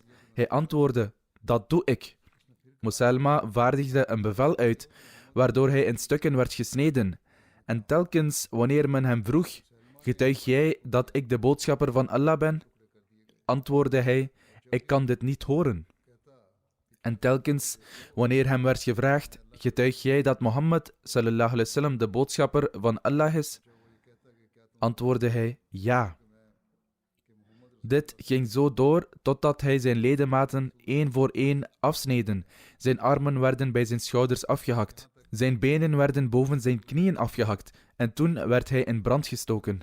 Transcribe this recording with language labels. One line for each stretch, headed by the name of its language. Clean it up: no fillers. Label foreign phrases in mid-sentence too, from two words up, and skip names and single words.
Dutch: Hij antwoordde: dat doe ik. Moselma vaardigde een bevel uit, waardoor hij in stukken werd gesneden. En telkens wanneer men hem vroeg: getuig jij dat ik de boodschapper van Allah ben? Antwoordde hij: ik kan dit niet horen. En telkens wanneer hem werd gevraagd: getuig jij dat Mohammed
Arabic: صلى الله عليه وسلم
Dutch: de boodschapper van Allah is? Antwoordde hij: ja. Dit ging zo door totdat hij zijn ledematen één voor één afsneden. Zijn armen werden bij zijn schouders afgehakt. Zijn benen werden boven zijn knieën afgehakt en toen werd hij in brand gestoken.